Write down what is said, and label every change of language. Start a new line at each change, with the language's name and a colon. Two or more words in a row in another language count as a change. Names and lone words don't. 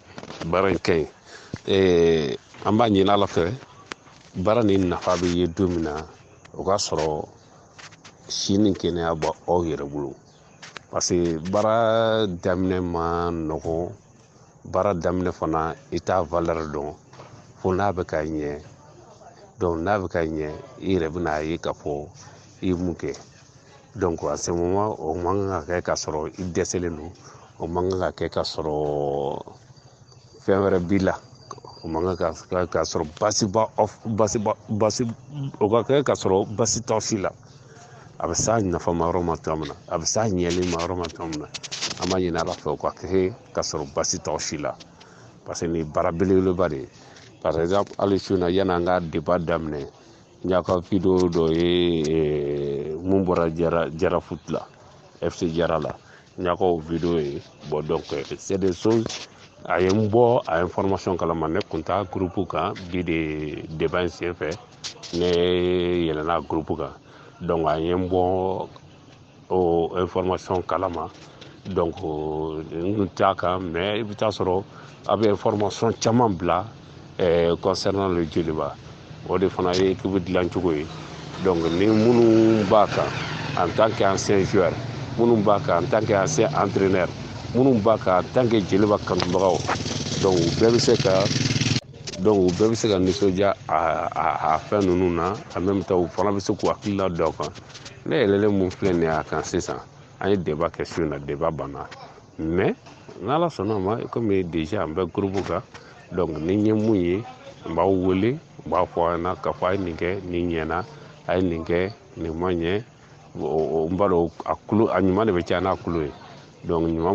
Bambara: An b'a ɲini Ala fɛ baara nin nafa bɛ ye don min na o k'a sɔrɔ si ni kɛnɛya b'aw yɛrɛ bolo.
French: Parce que
Bambara: baara daminɛ ma nɔgɔn, baara daminɛ fana i t'a valeur dɔn fo n'a bɛ ka ɲɛ donc n'a bɛ ka ɲɛ i yɛrɛ bɛna ye k'a fɔ i ye mun kɛ donc
French: à ce moment
Bambara: o man kan ka kɛ k'a sɔrɔ i dɛsɛlen don o man kan ka kɛ k'a sɔrɔ fɛn wɛrɛ b'i la o man kan ka sɔrɔ o ka kɛ k'a sɔrɔ basi t'aw si la a bɛ s'a nafama yɔrɔ ma cogoya min na a bɛ s'a ɲɛlen ma yɔrɔ ma cogoya min na an b'a ɲini ala fɛ o ka kɛ k'a sɔrɔ basi t'aw si la
French: parce que
Bambara: nin baara belebeleba de ye
French: par exemple
Bambara: hali su in na yanni an ka débat daminɛ n y'a ka video dɔ ye mun bɔra jara foot la FC Jara la n y'a ka o video ye bon donc
French: c'est des choses
Bambara: a ye n bɔ a information kalama ne kun t'a groupe kan bi de débat in senfɛ ne yɛlɛnna groupe kan donc a ye n bɔ o information kalama donc n kun t'a kan mais i bɛ taa sɔrɔ a bɛ information caman bila
French: concernant le joliba
Bambara: o de fana ye équipe dilan cogo ye donc ni minnu b'a kan
French: en tant qu'ancien joueur
Bambara: minnu b'a kan
French: en tant qu'ancien entraîneur
Bambara: minnu b'a kan
French: en tant que
Bambara: jeliba kanubagaw donc u bɛɛ bɛ se ka nisɔndiya a fɛn ninnu na
French: en même temps
Bambara: u fana bɛ se k'u hakilila da o kan ne yɛlɛlen mun filɛ nin ye a kan sisan an ye débat kɛ su in na débat banna mais n'ala sɔnna ma komi déjà an bɛ groupe kan donc ni n ye mun ye n b'aw wele n b'a fɔ a ɲɛna k'a fɔ a ye nin kɛ nin ɲɛna a ye nin kɛ nin ma ɲɛ n b'a dɔn a ɲuman de bɛ caya n'a kulo ye donc ɲuman